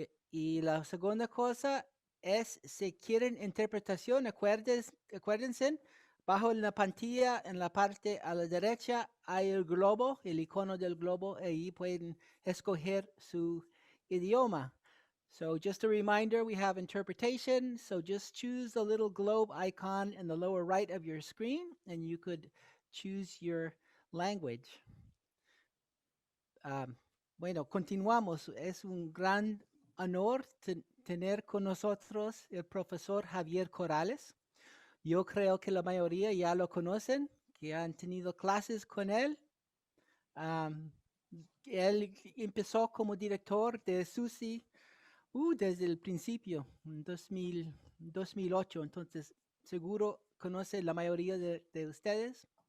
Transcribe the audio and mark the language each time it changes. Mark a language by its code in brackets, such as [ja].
[es] Y la segunda cosa es, si quieren interpretación, acuérdense, bajo en la pantalla, en la parte a la derecha, hay el globo, el icono del globo, ahí pueden escoger su idioma. [en] So just a reminder, we have interpretation. So just choose the little globe icon in the lower right of your screen, and you could choose your language. [es] Um, bueno, continuamos. Es un gran honor tener con nosotros el profesor Javier Corrales. Yo creo que la mayoría ya lo conocen, que han tenido clases con él. Um, Él empezó como director de SUSI desde el principio, en 2008, entonces seguro conoce la mayoría de ustedes.